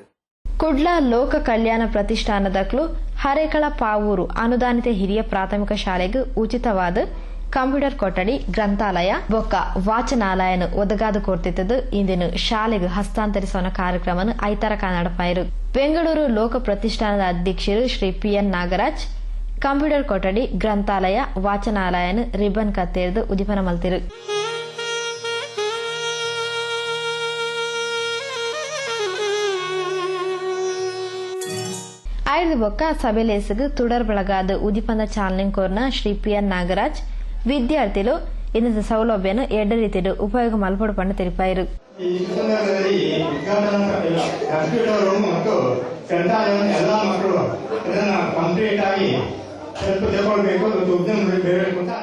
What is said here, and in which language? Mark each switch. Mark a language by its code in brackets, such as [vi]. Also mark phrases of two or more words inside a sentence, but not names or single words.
[tcy] ಕುಡ್ಲ ಲೋಕ ಕಲ್ಯಾಣ ಪ್ರತಿಷ್ಠಾನದಕ್ಲು ಹರೇಕಳ ಪಾವೂರು ಅನುದಾನಿತ ಹಿರಿಯ ಪ್ರಾಥಮಿಕ ಶಾಲೆಗೆ ಉಚಿತವಾದ ಕಂಪ್ಯೂಟರ್ ಕೊಠಡಿ, ಗ್ರಂಥಾಲಯ ಬೊಕ್ಕ ವಾಚನಾಲಯನು ಒದಗಾದು ಕೊಡ್ತಿದ್ದು ಇಂದಿನ ಶಾಲೆಗೆ ಹಸ್ತಾಂತರಿಸುವ ಕಾರ್ಯಕ್ರಮ 5 ನಡಪಾಯಿರು. ಬೆಂಗಳೂರು ಲೋಕ ಪ್ರತಿಷ್ಠಾನದ ಅಧ್ಯಕ್ಷರು ಶ್ರೀ PN ನಾಗರಾಜ್ ಕಂಪ್ಯೂಟರ್ ಕೊಠಡಿ, ಗ್ರಂಥಾಲಯ, ವಾಚನಾಲಯನು ರಿಬ್ಬನ್ ಕತ್ತೇರಿದು ಉದಿಪನ ಮಲ್ತಿರು. ಐದು ಬೊಕ್ಕ ಸಭೆಲೇಸಗು ತುಡರ್ ಬೆಳಗಾದ ಉದಿಪಂದ ಚಾಲನೆ ಕೋರ್ನ ಶ್ರೀ PN ನಾಗರಾಜ್ ವಿದ್ಯಾರ್ಥಿಗಳು ಇನ್ನಿತ ಸೌಲಭ್ಯನು ಎಡ್ಡ ರೀತಿಯ ಉಪಯೋಗ ಮಲ್ಪಡು ತಿಳಿಪಾಯಿರು. [kn] ಈ ಸಂದರ್ಭದಲ್ಲಿ [en] computer room [kn] ಮತ್ತು ಗ್ರಂಥಾಲಯವನ್ನು ಎಲ್ಲ ಮಕ್ಕಳು ಅದನ್ನ ಕಂಪ್ಲೀಟ್ ಆಗಿ ತಗೊಳ್ಬೇಕು ಮತ್ತು ಉದ್ಯಮ ಬೇಡಬೇಕು ಅಂತ